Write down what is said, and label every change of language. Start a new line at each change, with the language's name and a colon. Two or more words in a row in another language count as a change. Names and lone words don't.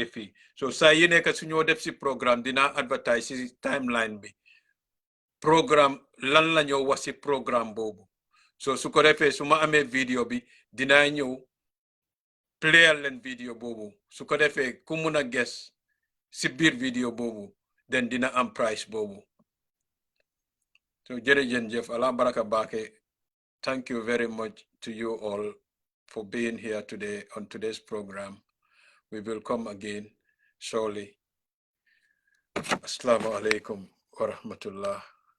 Wolof: fii so saa yi nekk su ñoo def si programme dinaa advertise si timeline bi programme lan la ñoo wax si programme boobu so su ko defee su ma amee vidéo bi dinaa ñëw playal leen vidéo boobu su ko defee ku mun a ges si biir vidéo boobu den dina am price boobu so jërëjëf Allah baraka baake.
English: Thank you very much to you all for being here today on today's program. We will come again shortly.
Arabic: السلام عليكم ورحمة الله.